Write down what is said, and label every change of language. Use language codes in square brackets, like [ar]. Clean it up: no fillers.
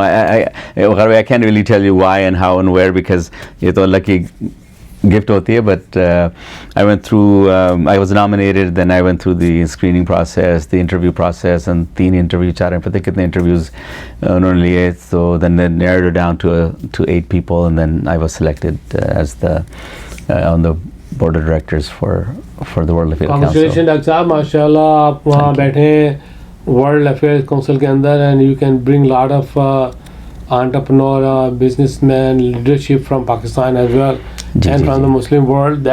[en] I can't really tell you why and how and where, because [ur] ye to Allah ki gift hoti hai. [en] But I went through. I was nominated. Then I went through the screening process, the interview process, and 3 interview. [ur] 4 पता कितने interviews उन्होंने लिए. [en] So then they narrowed it down to 8 people, and then I was selected as the on the board of directors for the World Affairs Council. Congratulations, Dr. Saab. MashaAllah, [ur] آپ وہاں بیٹھے ہیں [en] World Affairs Council [ur] کے اندر, [en] and you can bring lot of entrepreneur, businessmen, leadership from Pakistan as well, and from the Muslim world.